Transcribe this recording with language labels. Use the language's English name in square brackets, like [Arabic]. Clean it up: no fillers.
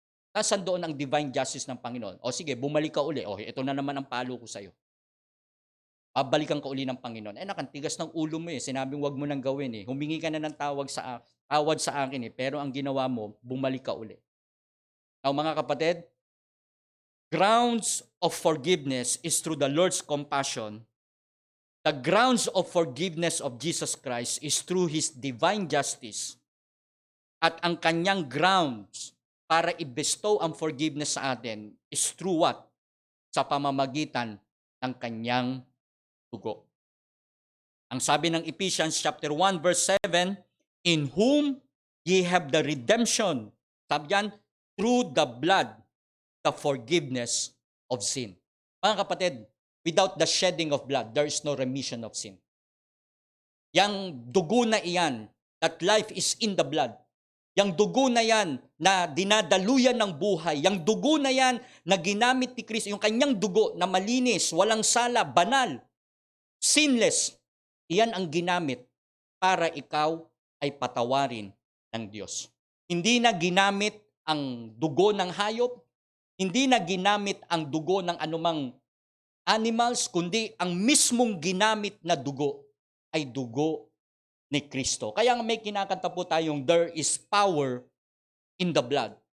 [Filipino] Nasaan doon ang divine justice ng Panginoon? O sige, bumalik ka uli. O ito na naman ang palo ko sa'yo. Babalikan ka uli ng Panginoon. Nakantigas ng ulo mo eh. Sinabing wag mo nang gawin eh. Humingi ka na ng tawad sa akin eh. Pero ang ginawa mo, bumalik ka uli. [English] Now [Filipino] mga kapatid, [English] grounds of forgiveness is through the Lord's compassion. The grounds of forgiveness of Jesus Christ is through His divine justice. [Filipino] At ang kanyang grounds para i-bestow ang forgiveness sa atin is through what? Sa pamamagitan ng kanyang dugo. Ang sabi ng [English] Ephesians chapter 1 verse 7, in whom ye have the redemption, sabi yan, through the blood, the forgiveness of sin. [Filipino] Mga kapatid, [English] without the shedding of blood, there is no remission of sin. [Filipino] Yang dugo na iyan, [English] that life is in the blood. [Filipino] Yang dugo na yan na dinadaluyan ng buhay, yang dugo na yan na ginamit ni Kristo, yung kanyang dugo na malinis, walang sala, banal, sinless, iyan ang ginamit para ikaw ay patawarin ng Diyos. Hindi na ginamit ang dugo ng hayop, hindi na ginamit ang dugo ng anumang animals, kundi ang mismong ginamit na dugo ay dugo ni Kristo. Kaya may kinakanta po tayong [English] there is power in the blood.